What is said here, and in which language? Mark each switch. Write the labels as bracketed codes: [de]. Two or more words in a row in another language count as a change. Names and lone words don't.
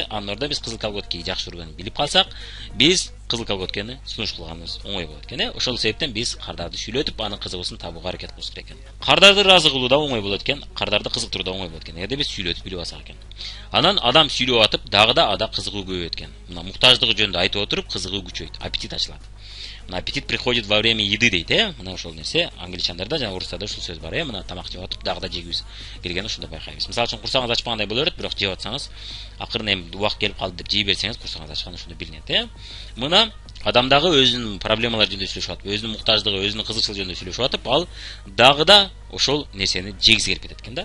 [ky] Анын ордуна биз кызыл колготки жакшы көргөнүн билип калсак, биз кызыл колготкени сунуш кылганыбыз оңой болот экен. Ошол себептен биз кардарды сүйлөтүп, анын кызыгуусун табууга аракет кылыш керек экен. Кардарды ыраазы кылуу да оңой болот экен, кардарды кызыктыруу да оңой болот экен. Эгерде биз сүйлөтүп билип алсак экен. Анан адам сүйлөп атып, дагы да ада кызыгуу көбөйөт экен. Мына муктаждыгы жөнүндө айтып отуруп, кызыгуу күчөйт, аппетит ачылат. [ru] Аппетит приходит во время еды [ky] дейт, мына ошол нерсе англичандарда жана орустарда ушул сөз бар, мына тамак жеп атып дагы да жегүүбүз келгени ушунда байкайбыз. Мисалы үчүн курсагыңыз ачпагандай боло берет, бирок жеп атсаңыз, акырын эми убакыт келип калды деп жей берсеңиз, курсагыңыз ачканы ушунда билинет. Мына адам дагы өзүнүн проблемалары жөнүндө сүйлөшүп атып, өзүнүн муктаждыгы, өзүнүн кызыкчылыгы жөнүндө сүйлөшүп атып, ал дагы да ошол нерсени жегиси келип кетет экен да.